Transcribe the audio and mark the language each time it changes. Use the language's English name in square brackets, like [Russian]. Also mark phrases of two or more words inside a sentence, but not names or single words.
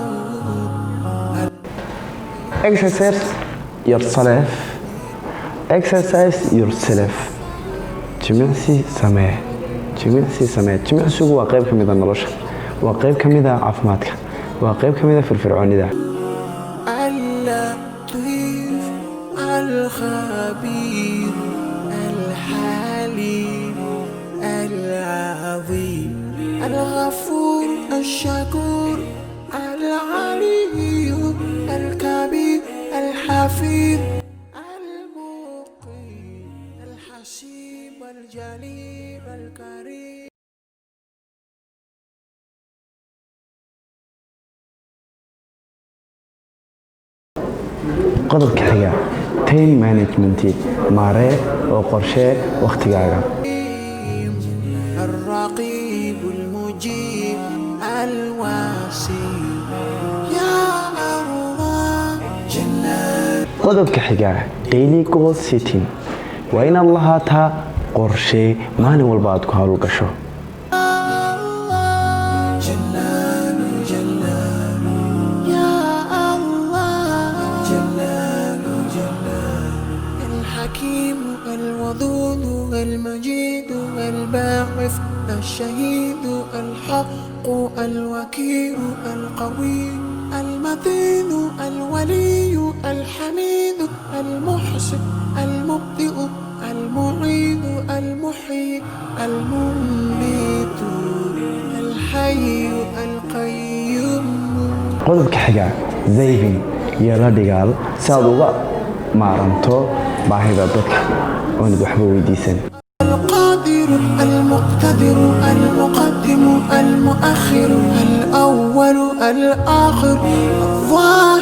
[English] exercise yourself [Somali] jimicsi samee jimicsigu waa qayb ka mid ah nolosha waa qayb ka mid ah caafimaadka waa qayb ka mid ah firfircoonida [Arabic] اللطيف الخبير الحليم العظيم الغفور الشكور العلي الكبير الحفيظ المقيم الحسيب الجليل الكريم [Somali] qodobka xiga [English] time management [Somali] maaree oo qorshee waqtigaaga [Arabic] الرقيب المجيب الواسع يا الله جنات [Somali] qodobka xiga [English] daily goal setting [Somali] waa inaad lahaataa qorshee maalin walba aad ku hawl gasho [Arabic] جلال جلال يا الله جلال جلال الحكيم الودود المجيد الباعث الشهيد الحق الوكيل القوي المتين الولي الحميد المحسن المبدئ المعيد المحيي المميت الحي القيوم [Somali] qodobka xiga saving iyo la dhigaal si aad uga maaranto baahida dadka oonad waxba weydiisan [Arabic] القادر المقتدر المقدم المؤخر الأول الآخر الظاهر